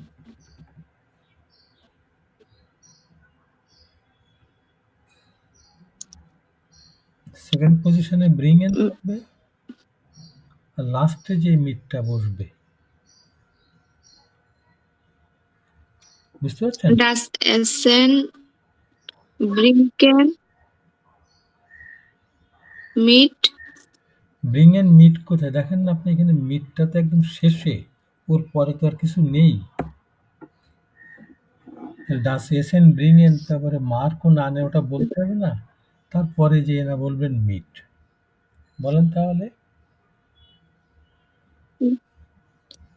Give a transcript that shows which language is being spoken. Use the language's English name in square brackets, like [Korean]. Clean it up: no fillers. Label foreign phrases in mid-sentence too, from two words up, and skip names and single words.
[Bangla] সেকেন্ড পজিশনে ব্রিংয়েন থাকবে, আর লাস্টে যে মিটটা বসবে, বুঝতে পারছেন? [German] Das Essen bringen mit। bringen mit [Bangla] কোথায় দেখেন না আপনি? এখানে মিটটা তো একদম শেষে, ওর পরে তো আর কিছু নেই। [German] das Essen bringen, [Bangla] তারপরে মার্কো না নে, ওটা বলতে হবে না? তারপরে যে না বলবেন মিট। বলেন তাহলে।